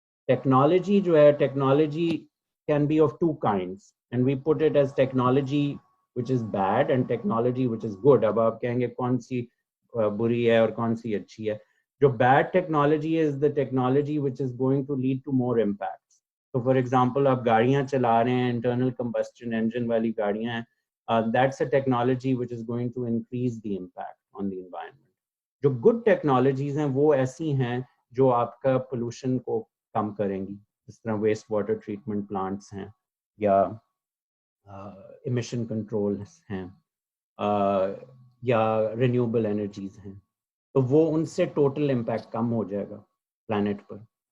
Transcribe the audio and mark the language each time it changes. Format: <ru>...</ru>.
<en>Technology जो है, technology can be of two kinds, and we put it as technology which is bad and technology which is good.</en> <hi>अब आप कहेंगे कौन सी बुरी है और कौन सी अच्छी है.</hi> <en>जो bad technology is the technology which is going to lead to more impacts. So for example,</en> <hi>आप गाड़ियाँ चला रहे हैं,</hi> <en>internal combustion engine</en> <hi>वाली गाड़ियाँ हैं,</hi> <en>that's a technology which is going to increase the impact on the environment.</en> <hi>जो good technologies हैं वो ऐसी हैं जो आपका pollution को कम करेंगी, जिस तरह वेस्ट वाटर ट्रीटमेंट प्लांट्स हैं या emission controls हैं या renewable energies हैं, तो वो उनसे total impact कम हो जाएगा planet पर.</hi>